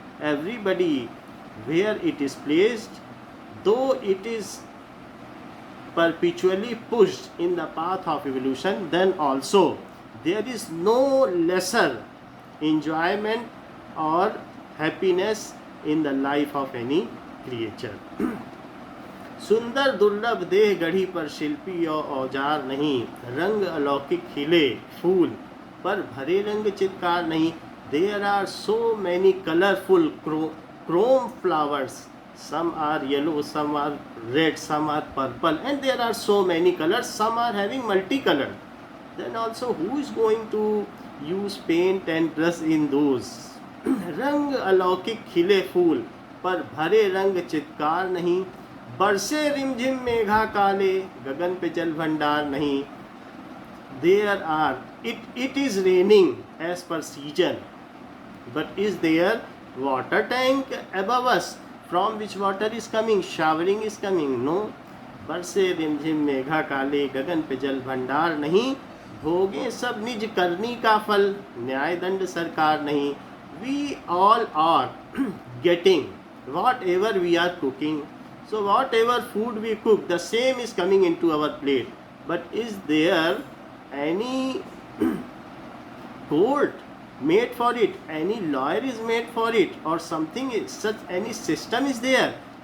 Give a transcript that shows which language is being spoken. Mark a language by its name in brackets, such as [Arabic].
[English] Everybody where it is placed, though it is perpetually pushed in the path of evolution, then also there is no lesser enjoyment or happiness in the life of any creature. [Hindi] सुंदर दुर्लभ देह गढ़ी पर शिल्पी और औजार नहीं. रंग अलौकिक खिले फूल पर भरे रंग चित्कार नहीं. [English] There are so many colorful chrome flowers. Some are yellow, some are red, some are purple, and there are so many colors. Some are having multicolored. Then also, who is going to use paint and brush in those? [Hindi] रंग अलौकिक खिले फूल पर भरे रंग चित्कार नहीं. बरसे रिमझिम मेघा काले गगन पे जल भंडार नहीं. [English] There are, it is raining as per season, but is there water tank above us from which water is coming, showering is coming? No. [Hindi] बरसे रिमझिम मेघा काले गगन पे जल भंडार नहीं. भोगे सब निज करनी का फल न्याय दंड सरकार नहीं. [English] We all are getting whatever we are cooking. So whatever food we cook, the same is coming into our plate. But is there any court made for it, any lawyer is made for it, or something is such, any system is there?